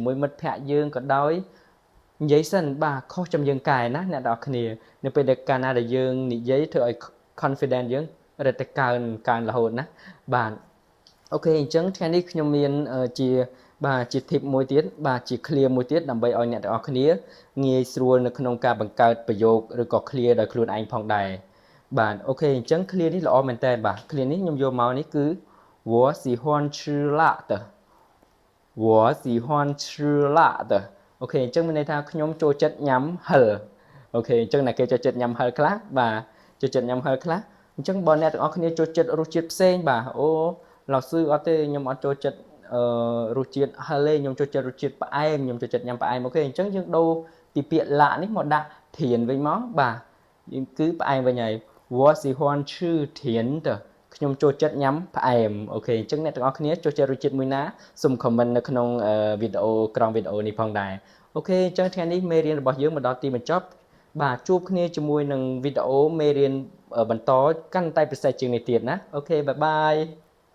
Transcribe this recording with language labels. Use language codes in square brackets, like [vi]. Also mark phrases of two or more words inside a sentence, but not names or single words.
[km] ជាមួយមិត្តភ័ក្តិយើងក៏ដោយនិយាយសិនបាទខុសចាំយើងកែណាអ្នកទាំងអស់គ្នានៅពេលដែលកាលណាដែលយើងនិយាយធ្វើឲ្យ confidence យើងរឹតតែកើនរហូតណាបាទអូខេអញ្ចឹងថ្ងៃនេះខ្ញុំមានជា tip មួយទៀតបាទជា clear មួយទៀតដើម្បីឲ្យអ្នកទាំងអស់គ្នាងាយស្រួលនៅក្នុងការបង្កើតប្រយោគឬក៏ clear ដោយខ្លួនឯងផងដែរបាទអូខេអញ្ចឹង clear នេះល្អមែនតើបាទ clear នេះខ្ញុំយកមកនេះគឺ [zh] 我喜欢吃辣的 [km] អូខេអញ្ចឹងមានន័យថាខ្ញុំចូលចិត្តញ៉ាំហិលអូខេអញ្ចឹងអ្នកគេចូលចិត្តញ៉ាំហិលខ្លះបាទចូលចិត្តញ៉ាំហិលខ្លះអញ្ចឹងបើអ្នកទាំងអស់គ្នាចូល ចិត្តរសជាតិផ្សេងបាទអូលោកស៊ឺអត់ទេខ្ញុំអត់ចូលចិត្តរសជាតិហិលទេខ្ញុំចូលចិត្ត រសជាតិផ្អែមខ្ញុំចូលចិត្តញ៉ាំផ្អែមអូខេអញ្ចឹងយើងដូរពីពាក្យឡានេះមកដាក់ធានវិញមកបាទគឺផ្អែមវិញហើយ [zh] 我喜欢吃甜的 [km] ខ្ញុំចូលចិត្តញ៉ាំផ្អែមអូខេអញ្ចឹងអ្នកទាំងអស់គ្នាចូលចិត្តរសជាតិមួយណាសូម comment នៅក្នុងវីដេអូក្រោមវីដេអូនេះផងដែរអូខេអញ្ចឹងថ្ងៃនេះមេរៀនរបស់យើងមកដល់ទីបញ្ចប់បាទជួបគ្នាជាមួយនឹងវីដេអូមេរៀនបន្តកាន់តែពិសេសជាងនេះទៀតណាអូខេបាយបាយ